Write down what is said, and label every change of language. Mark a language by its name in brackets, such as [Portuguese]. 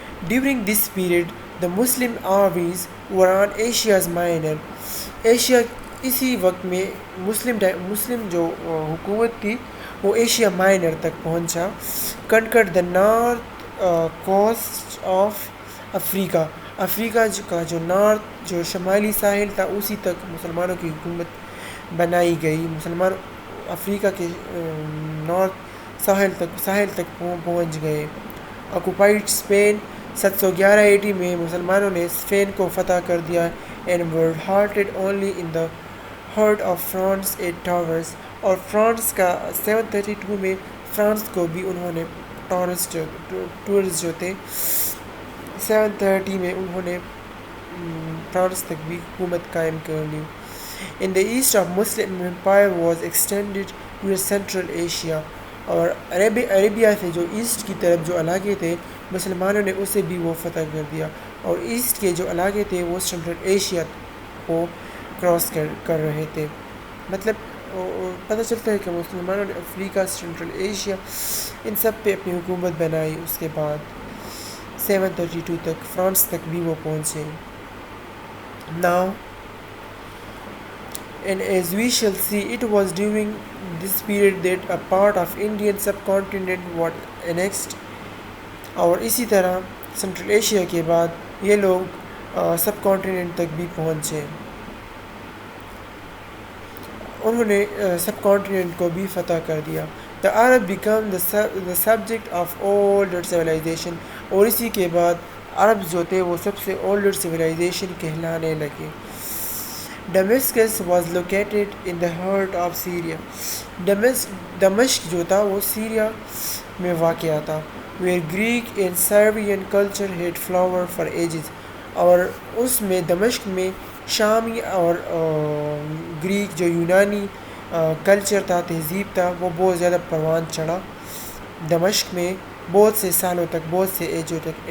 [English] During this period the Muslim armies were on Asia's Minor. [Urdu] Asia اسی وقت میں مسلم جو حکومت تھی وہ ایشیا مائنر تک پہنچا. [English] Conquered the north coast of Africa. [Urdu] افریقہ کا جو نارتھ جو شمالی ساحل تھا اسی تک مسلمانوں کی حکومت بنائی گئی. مسلمان افریقہ کے نارتھ ساحل تک پہنچ گئے. آکوپائڈ اسپین 711 AD میں مسلمانوں نے اسپین کو فتح کر دیا and were halted only in the heart of France at Tours. اور فرانس کا 732 میں فرانس کو بھی انہوں نے ٹورسٹ جو تھے 730 میں انہوں نے فرانس تک بھی حکومت قائم کر لی. [English] In the east of Muslim empire was extended to Central Asia. [Urdu] اور عربیہ سے جو ایسٹ کی طرف جو علاقے تھے مسلمانوں نے اسے بھی وہ فتح کر دیا، اور ایسٹ کے جو علاقے تھے وہ سینٹرل ایشیا کو کراس کر رہے تھے. مطلب پتہ چلتا ہے کہ مسلمانوں نے افریقہ، سینٹرل ایشیا، ان سب پہ اپنی حکومت بنائی. اس کے بعد 732 تک فرانس تک بھی وہ پہنچے. [English] Now and as we shall see, it was during this period that a part of Indian subcontinent was annexed. [Urdu] اور اسی طرح سینٹرل ایشیا کے بعد یہ لوگ سب کانٹیننٹ تک بھی پہنچے. انہوں نے سب کانٹیننٹ کو بھی فتح کر دیا. [English] the Arab become the subject of older civilization. [Urdu] اور اسی کے بعد عرب جو تھے وہ سب سے older civilization کہلانے لگے. [English] Damascus was located in the heart of Syria. [Urdu] دمشق جو تھا وہ سیریا میں واقع تھا. [English] where Greek and Syrian culture had flowered for ages. [Urdu] اور اس میں دمشق میں شامی اور گریک جو یونانی کلچر تھا، تہذیب تھا، وہ بہت زیادہ پروان چڑھا دمشق میں بہت سے سالوں تک، بہت سے ایجوں تک.